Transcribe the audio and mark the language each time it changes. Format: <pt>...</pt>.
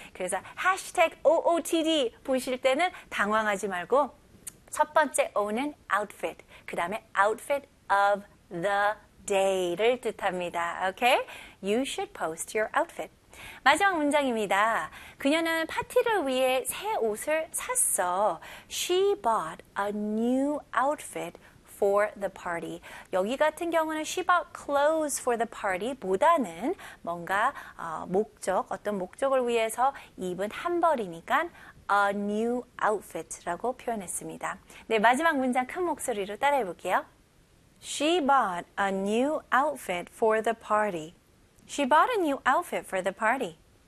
<ko>그래서 해시태그 OOTD 보실 때는 당황하지 말고 첫 번째 O는 outfit, 그 다음에</ko> <en>outfit of the day</en> <ko>를 뜻합니다. Okay?</ko> <en>You should post your outfit.</en> <ko>마지막 문장입니다. 그녀는 파티를 위해 새 옷을 샀어.</ko> <en>She bought a new outfit for the party.</en> <ko>여기 같은 경우는</ko> <en>she bought clothes for the party</en> <ko>보다는 뭔가 목적, 어떤 목적을 위해서 입은 한 벌이니까 a new outfit라고 표현했습니다. 네, 마지막 문장 큰 목소리로 따라해 볼게요.</ko> <en>She bought a new outfit for the party. She bought a new outfit for the party.</en>